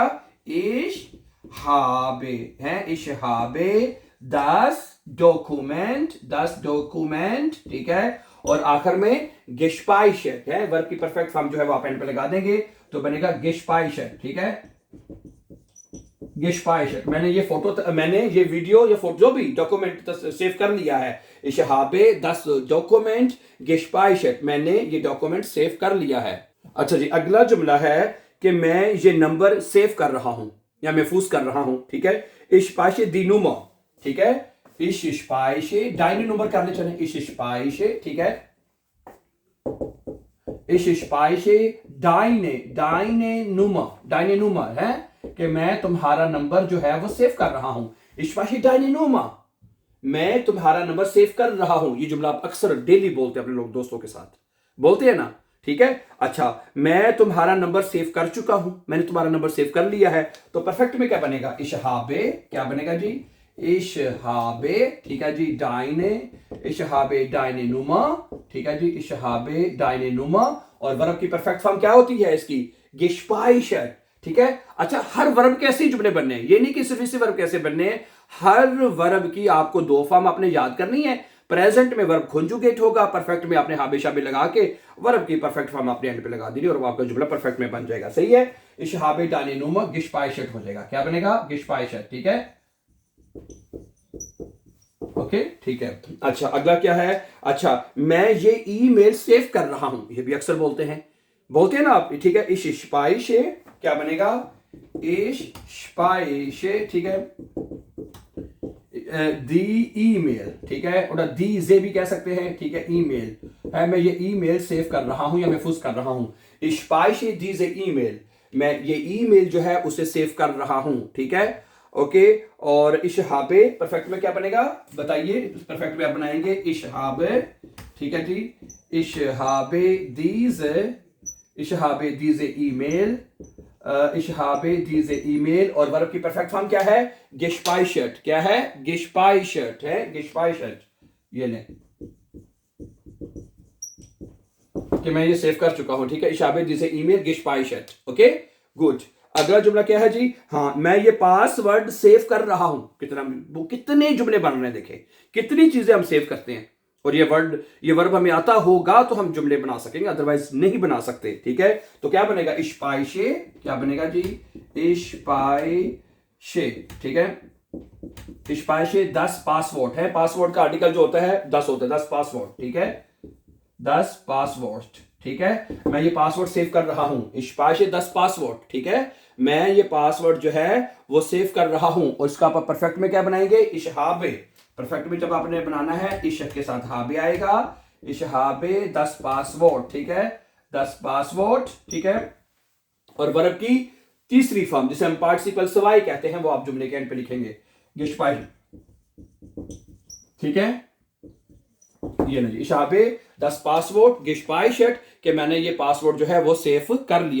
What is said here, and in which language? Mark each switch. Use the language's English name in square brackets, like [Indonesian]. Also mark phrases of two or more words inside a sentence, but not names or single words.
[German] ich habe he, ich habe 10 Dokument, 10 Dokument, [Hindi] ठीक है। और आखिर में gespeichert है, वर्ब की परफेक्ट फॉर्म जो है वो आप एंड पे लगा देंगे तो बनेगा gespeichert, ठीक है। gespeichert, मैंने ये वीडियो या फोटो जो भी डॉक्यूमेंट सेव कर लिया है। [German] Ich habe das Dokument gespeichert, [Hindi] मैंने ये डॉक्यूमेंट सेव कर लिया है। अच्छा जी, अगला जुमला है कि मैं ये नंबर सेव कर रहा हूं या महफूज कर रहा हूं, ठीक है। [German] Ich speichere die Nummer, [Hindi] ठीक है। [German] Ich speichere deine Nummer [Hindi] करने चले, [German] ich speichere, [Hindi] ठीक है। [German] Ich speichere deine Nummer [Hindi] है कि मैं तुम्हारा नंबर जो है वो सेव कर रहा हूं। [German] Ich speichere deine Nummer, [Hindi] मैं तुम्हारा नंबर सेव कर रहा हूं। ये जुमला आप अक्सर डेली बोलते हैं अपने लोग दोस्तों के साथ, बोलते हैं ना, ठीक है। अच्छा, मैं तुम्हारा नंबर सेव कर चुका हूं, मैंने तुम्हारा नंबर सेव कर लिया है, तो परफेक्ट में क्या बनेगा? [German] Ich habe, [Hindi] क्या बनेगा जी? [German] Ich habe, [Hindi] ठीक है जी, [German] ich habe deine Nummer, [Hindi] ठीक है जी, [German] ich habe deine Nummer। [Hindi] और वर्ब की परफेक्ट फॉर्म क्या होती है इसकी? gespeichert, ठीक है। अच्छा, हर वर्ब के ऐसे जुमले बनने हैं, ये नहीं कि सिर्फ इसी वर्ब कैसे बनने हैं, हर वर्ब की आपको दो फॉर्म आपने याद करनी है। प्रेजेंट में वर्ब कॉन्जुगेट होगा, परफेक्ट में आपने habe शाबे लगा के वर्ब की परफेक्ट फॉर्म आपने एंड पे लगा दी और आपका जुमला परफेक्ट में बन जाएगा, सही है। [German] Ich habe deine Nummer gespeichert [Hindi] हो जाएगा, क्या बनेगा? gespeichert, ठीक है, ओके, ठीक है। अच्छा, अगला क्या है? अच्छा, मैं ये ईमेल सेव कर रहा हूं, ये भी अक्सर बोलते हैं ना आप, ठीक है। [German] Ich speichere, [Hindi] क्या बनेगा? [German] Ich speichere, [Hindi] ठीक है। [German] die E-Mail, [Hindi] ठीक है, और दी जे भी कह सकते हैं, ठीक है। ईमेल है, मैं ये ईमेल सेव कर रहा हूं या महफूज कर रहा हूं। [German] Ich speichere diese E-Mail, [Hindi] मैं ये ईमेल जो है उसे सेव कर रहा हूं, ठीक है, ओके। और [German] ich habe [Hindi] परफेक्ट में क्या बनेगा बताइए? परफेक्ट में आप बनाएंगे [German] ich habe, [Hindi] ठीक है जी, [German] ich habe diese E-Mail, ich habe diese E-Mail. [Hindi] और वर्ब की परफेक्ट फॉर्म क्या है? gespeichert, क्या है? gespeichert है, gespeichert, ये ले कि मैं ये सेव कर चुका हूं, ठीक है। [German] ich habe diese E-Mail gespeichert, [Hindi] ओके, गुड। अगला जुमला क्या है जी? हाँ, मैं ये पासवर्ड सेव कर रहा हूं। कितने जुमले बन रहे हैं, देखें कितनी चीजें हम सेव करते हैं, और ये वर्ब हमें आता होगा तो हम जुमले बना सकेंगे, अदरवाइज नहीं बना सकते, ठीक है। तो क्या बनेगा? [German] ich speichere, [Hindi] क्या बनेगा जी? [German] ich speichere, [Hindi] ठीक है। [German] ich speichere das Passwort [Hindi] है, पासवर्ड का आर्टिकल जो होता है 10 होता है, [German] 10 Passwort, [Hindi] ठीक है, [German] 10 Passwort, [Hindi] ठीक है। मैं ये पासवर्ड सेव कर रहा हूं, [German] ich speichere das Passwort, [Hindi] ठीक है। मैं ये पासवर्ड जो है वो सेव कर रहा हूं, और इसका आप परफेक्ट में क्या बनाएंगे? [German] ich habe, [Hindi] परफेक्ट में जब आपने बनाना है ich के साथ habe आएगा, [German] ich habe das Passwort, [Hindi] ठीक है, [German] 10 Passwort, [Hindi] ठीक है। और वर्ब की तीसरी फॉर्म जिसे हम पार्टिसिपल सवाई कहते हैं वो आप जुमले के एंड पे लिखेंगे, gespeichert, ठीक है, ये नहीं, [German] ich habe das Passwort gespeichert, [Hindi] कि मैंने ये पासवर्ड जो है वो सेव कर लिया।